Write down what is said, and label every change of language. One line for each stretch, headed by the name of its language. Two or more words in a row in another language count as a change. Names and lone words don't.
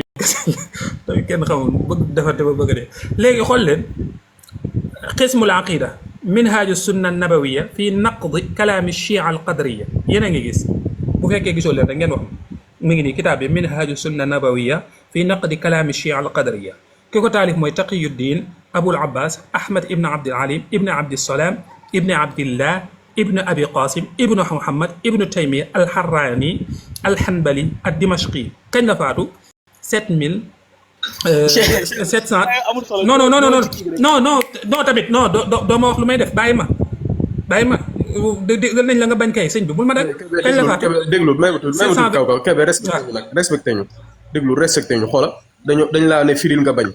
Wolof: minutes tamit kenn xamul bëgg defante ba bëgg de léegi xool leen
Arabic: قسم العقيدة
Wolof: minhaju sunna nabawiya fii naqdi kalaami chia al qadriya yéen a ngi gis bu fekkee gisoo leen rek ngeen wax mi ngi nii kitaab bi minhaju sunna nabawiya fii naqdi kalaami chia al qadriya ki ko taalif mooy taqiyuddin abul abbas ahmad ibn abdil alim ibn abdissalaam ibn abdillah ibn abi qasim ibn muhammad ibn taymiya alharrani alhanbali ad-dimashqi kañ la faatu 7700 non tamit non doo ma wax lu may def bàyyi ma déggal nañ la nga bañ kay sëñ bi bul ma dagg kañ la faatu déglu may ma kaw kaw Kébé respecté ñu déglu respecté ñu xoola dañ laa ne firil nga bañ.